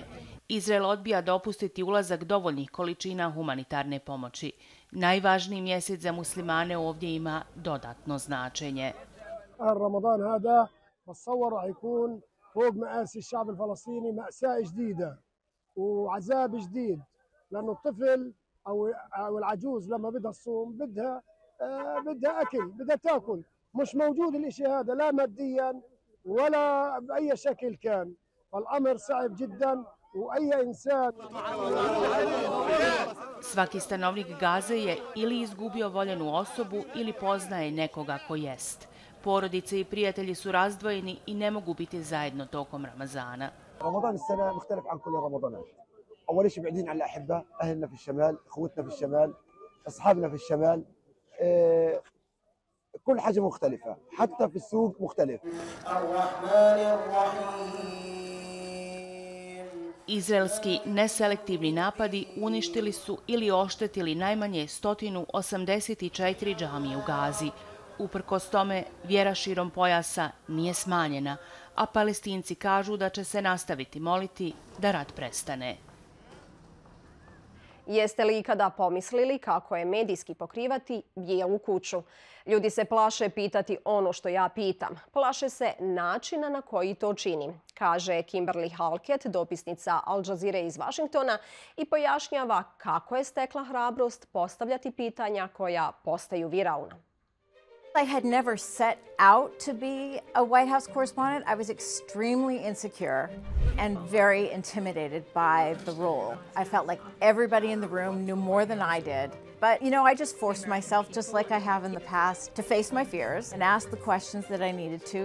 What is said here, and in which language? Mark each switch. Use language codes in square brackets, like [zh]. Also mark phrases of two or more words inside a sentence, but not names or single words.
[bs] Izrael odbija dopustiti ulazak dovoljnih količina humanitarne pomoći. Najvažniji mjesec za muslimane ovdje ima dodatno značenje. [ar] رمضان هذا بتصور راح يكون فوق مآسي الشعب الفلسطيني مأساة جديدة وعذاب جديد لأنه الطفل أو العجوز لما بدها تصوم بدها أكل بدها تاكل مش موجود الإشي هذا لا ماديا ولا بأي شكل كان فالأمر صعب جدا وأي إنسان. [bs] Svaki stanovnik Gaze je ili izgubio voljenu osobu ili poznaje nekoga ko jest. Porodice i prijatelji su razdvojeni i ne mogu biti zajedno tokom Ramazana. [ar] رمضان السنة مختلف عن كل رمضانات. أول شيء بعيدين عن الأحبة، أهلنا في الشمال، أخوتنا في الشمال، أصحابنا في الشمال. كل حاجة مختلفة، حتى في السوق مختلف. الرحمن الرحيم. [bs] Izraelski neselektivni napadi uništili su ili oštetili najmanje 184 džamije u Gazi. Uprkos tome, vjera širom pojasa nije smanjena, a Palestinci kažu da će se nastaviti moliti da rat prestane. Jeste li ikada pomislili kako je medijski pokrivati bijelu kuću? Ljudi se plaše pitati ono što ja pitam. Plaše se načina na koji to činim, kaže Kimberly Halket, dopisnica Al Jazeere iz Vašingtona, i pojašnjava kako je stekla hrabrost postavljati pitanja koja postaju viralna. [en] I had never set out to be a White House correspondent. I was extremely insecure and very intimidated by the role. I felt like everybody in the room knew more than I did. But, you know, I just forced myself, just like I have in the past, to face my fears and ask the questions that I needed to.